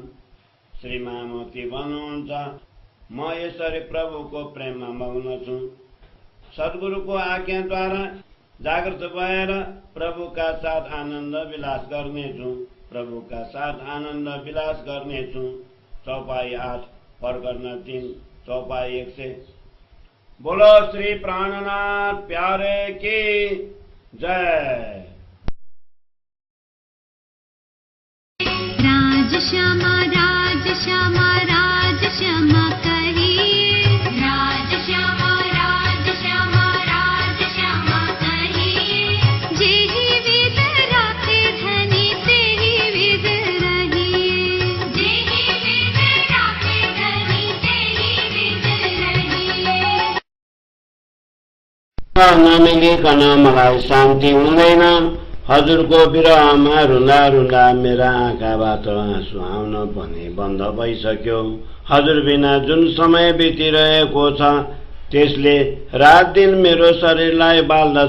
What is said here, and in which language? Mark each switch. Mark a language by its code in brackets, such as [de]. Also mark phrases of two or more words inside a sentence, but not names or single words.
[ne] श्री महामती भन्नुहुन्छ, म यसरी प्रभुको प्रेममा मग्न छु। सद्गुरुको आज्ञाद्वारा जागृत भएर प्रभुका साथ आनन्द विलास गर्नेछु। प्रभुका साथ आनन्द विलास गर्नेछु। चौपाई 8 प्रकरण 3 चौपाई 100। [hi] बोलो श्री प्राणनाथ प्यारे की जय। राज श्यामा राज श्यामा राज श्यामा कहिए। राज श्यामा राज श्यामा राज श्यामा कहिए। जेहि विद राखे धनी तेहि विद रहिए। जेहि विद राखे धनी तेहि विद रहिए। [ne] नमिलिकन मलाई शान्ति हुँदैन। हजुरको विरहमा रुँदा रुँदा मेरा आँखाबाट आँसु आउन पनि बन्द भइसक्यो। हजुर बिना जुन समय बितिरहेको छ त्यसले रात दिन मेरो शरीरलाई बाल्दछ।